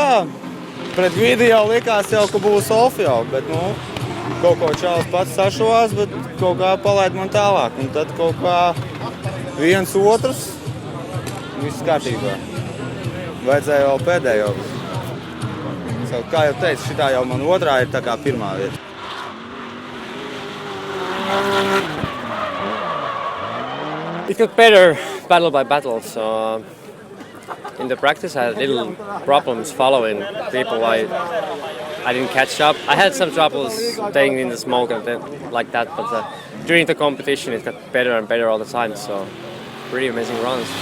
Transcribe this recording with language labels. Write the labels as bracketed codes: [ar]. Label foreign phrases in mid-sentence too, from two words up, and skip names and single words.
[lv] Pret vidi jau likās ka būs off jau, bet kaut ko čalis pats sašovās, bet kaut kā palaid man tālāk. Un tad kaut kā viens otrs, viss kārtībā. Vajadzēja vēl pēdējo. Kā jau teicu, šitā jau man otrā ir tā kā pirmā vieta. [en] It got better battle by battle, so in the practice I had little problems following people. I didn't catch up. I had some troubles staying in the smoke and like that, but during the competition it got better and better all the time, so pretty amazing runs.